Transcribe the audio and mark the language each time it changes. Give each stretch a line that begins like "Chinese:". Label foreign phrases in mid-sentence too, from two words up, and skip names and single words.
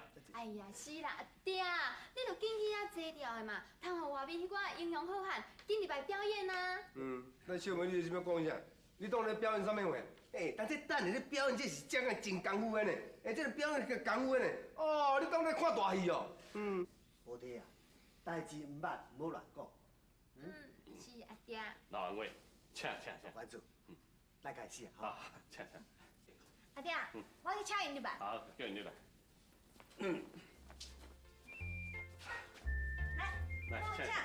Min Nan Chinese: 哎呀，是啦，爹，你著紧去遐坐掉的嘛，通互外面迄寡英雄好汉紧入来表演啊。那小妹，你是要讲啥？你当咧表演啥物话？但这等下咧表演，这是真个真功夫的呢。这个表演个功夫的呢。哦，你当咧看大戏哦。无弟啊，代志唔捌，唔好乱讲。是阿爹。老话，请。大馆主，来开始啊。好，请。阿爹，我去请因入来。好，叫因入来。来，请。